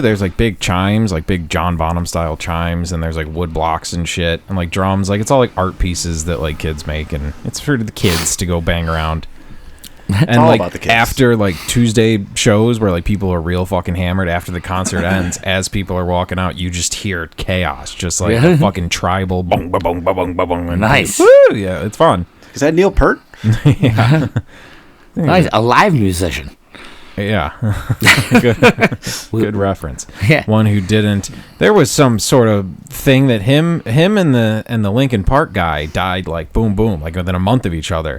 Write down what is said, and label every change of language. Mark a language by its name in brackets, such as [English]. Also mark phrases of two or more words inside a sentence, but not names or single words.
[English] There's like big chimes, like big John Bonham style chimes, and there's like wood blocks and shit, and like drums. Like it's all like art pieces that like kids make, and it's for the kids to go bang around. And all like about the kids. after like Tuesday shows where like people are real fucking hammered after the concert ends, as people are walking out, you just hear chaos, just like Really? a fucking tribal bong ba bong ba bong ba bong. And Nice. Woo, yeah, it's fun. Is that Neil Peart? Nice. A live musician. Yeah. Good reference. Yeah. One who didn't. There was some sort of thing that him and the Linkin Park guy died like boom boom like within a month of each other.